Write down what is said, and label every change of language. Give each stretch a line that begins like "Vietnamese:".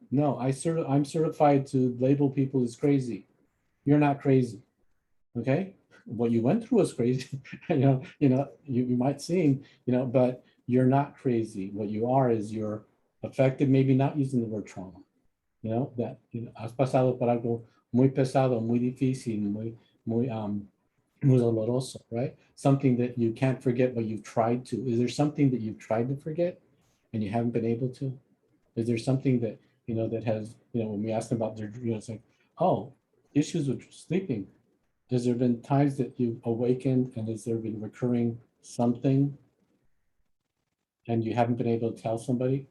English: No, I'm certified to label people as crazy. You're not crazy, okay? What you went through was crazy. You might seem, but you're not crazy. What you are is you're affected, maybe not using the word trauma.
Spanish: That has pasado por algo muy pesado, muy difícil, muy doloroso, right?
English: Something that you can't forget, but you've tried to. Is there something that you've tried to forget and you haven't been able to? Is there something that, that has, when we ask them about their, it's like, oh, issues with sleeping. Has there been times that you've awakened and has there been recurring something and you haven't been able to tell somebody?